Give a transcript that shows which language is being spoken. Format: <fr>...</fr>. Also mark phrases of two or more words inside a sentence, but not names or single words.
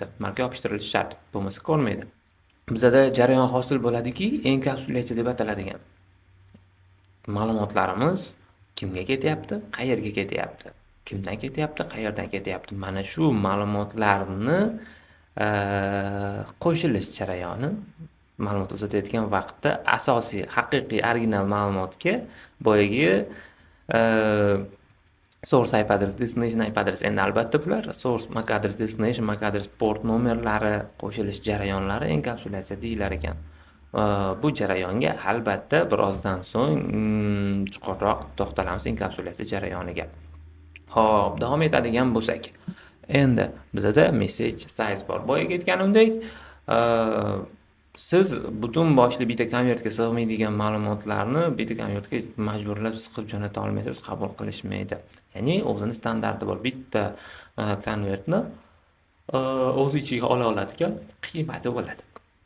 <uz>Marka yopishtirilishi shart, bo'lmasa ko'rmaydi. Bizada jarayon hosil bo'ladiki, enkapsulyatsiya deb ataladigan ma'lumotlarimiz kimga ketyapti, qayerga ketyapti, kimdan ketyapti, qayerdan ketyapti. Mana shu ma'lumotlarni qo'shilish jarayoni ma'lumot uzatayotgan vaqtda asosiy, haqiqiy, original ma'lumotga boyagi</uz> <en>source IP address, destination IP address,</en> <uz>endi albatta bular</uz> <en>source MAC address, destination MAC address,</en> <uz>port nomerlari qo'shilish jarayonlari enkapsulyatsiya deyilar ekan. Bu jarayonga albatta birozdan so'ng chuqurroq to'xtalamiz enkapsulyatsiya jarayoniga. Xo'p, davom etadigan bo'lsak, endi bizada</uz> <en>message size</en> <uz>bor. Boyaga aytganimdek, siz butun boshli bitta konvertga sig'maydigan ma'lumotlarni bitta konvertga majburlab siqib jo'nata olmaysiz, qabul qilishmaydi. Ya'ni o'zini standarti bor. Bitta konvertni o'z ichiga ola oladigan qiymati bo'ladi.</uz>